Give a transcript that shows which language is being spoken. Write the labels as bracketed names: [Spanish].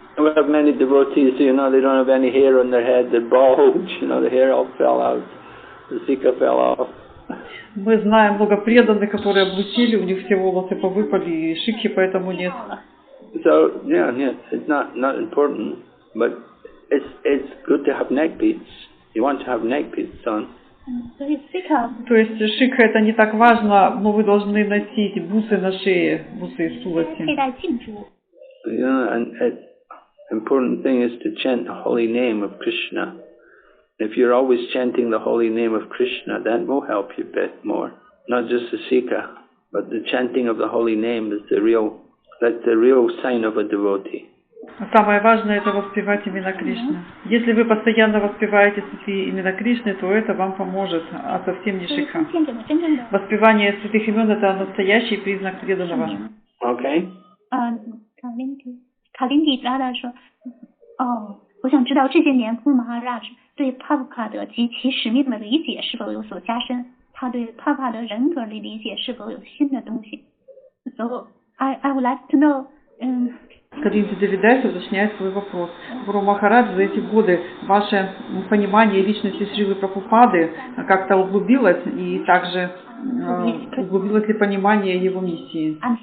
[English] We have many devotees, they don't have any hair on their head, they're bald, the hair all fell out, the sikha fell off. [Russian] Мы знаем много преданных, которые облысели, у них все волосы повыпали, и шикхи поэтому нет. [English] So, yeah, it's not important, but it's good to have neck beads. You want to have neck beads on. [Russian] То есть шикха это не так важно, но вы должны носить бусы на шее, бусы из сулати. [English] And important thing is to chant the holy name of Krishna. If you're always chanting the holy name of Krishna, that will help you a bit more. Not just the sikha, but the chanting of the holy name is the real sign of a devotee. [Russian] Самое важное это воспевать именно Кришну. Если вы постоянно воспеваете святые имена Кришны, то это вам поможет, а совсем не шикха. Воспевание святых имен это настоящий признак преданного. [English] Okay. [Chinese] 卡林迪拉达说，我想知道这些年库马哈拉对帕布卡德及其使命的理解是否有所加深，他对帕布卡德人格的理解是否有新的东西。 [English] So I would like to know. [Russian] Калинди Девидаси уточняет свой вопрос. Гуру Махарадж, за эти годы ваше понимание личности Шрилы Прабхупады как-то углубилось, и также углубилось ли понимание его миссии?